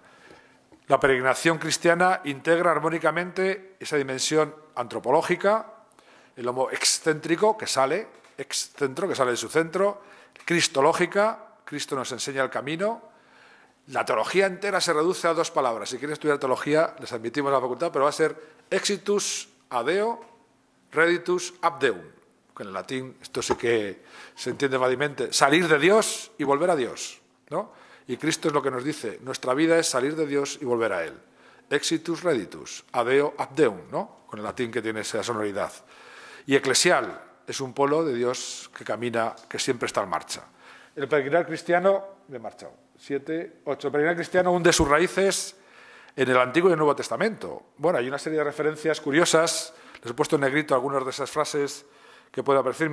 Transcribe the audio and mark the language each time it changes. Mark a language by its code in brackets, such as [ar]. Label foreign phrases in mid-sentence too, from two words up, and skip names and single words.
[es] La peregrinación cristiana integra armónicamente esa dimensión antropológica, el homo excéntrico que sale de su centro, cristológica, Cristo nos enseña el camino. La teología entera se reduce a 2 palabras. Si quieren estudiar teología, les admitimos a la facultad, pero va a ser [la] exitus ad Deo, reditus ab Deum. [es] Que en el latín esto sí que se entiende fácilmente. Salir de Dios y volver a Dios, ¿no? Y Cristo es lo que nos dice. Nuestra vida es salir de Dios y volver a Él. [la] Exitus reditus, ad Deo ab Deum, [es] ¿no? Con el latín que tiene esa sonoridad. Y eclesial es un pueblo de Dios que camina, que siempre está en marcha. El peregrinar cristiano, me he marchado. 7, 8. El peregrinar cristiano hunde sus raíces en el Antiguo y el Nuevo Testamento. Bueno, hay una serie de referencias curiosas. Les he puesto en negrito algunas de esas frases que pueden aparecer.